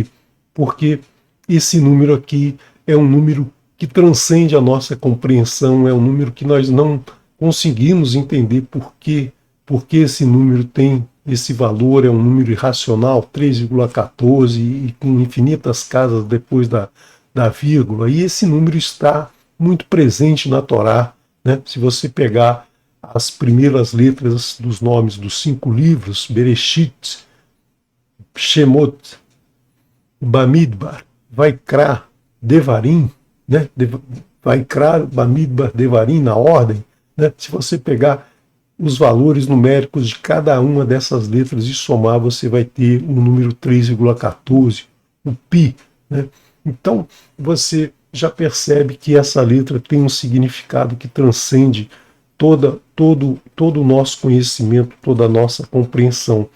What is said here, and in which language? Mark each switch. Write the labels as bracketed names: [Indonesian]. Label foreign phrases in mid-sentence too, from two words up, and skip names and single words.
[Portuguese] Porque esse número aqui é um número que transcende a nossa compreensão, é um número que nós não conseguimos entender por que esse número tem esse valor é um número irracional, 3,14, e com infinitas casas depois da vírgula, e esse número está muito presente na Torá, né? Se você pegar as primeiras letras dos nomes dos 5 livros, Bereshit, Shemot, Bamidbar, Vaikra, Devarim, né? Vaikra, Bamidbar, Devarim, na ordem, né? Se você pegar os valores numéricos de cada uma dessas letras e somar, você vai ter o número 3,14, o pi, né? Então, você já percebe que essa letra tem um significado que transcende todo o nosso conhecimento, toda a nossa compreensão.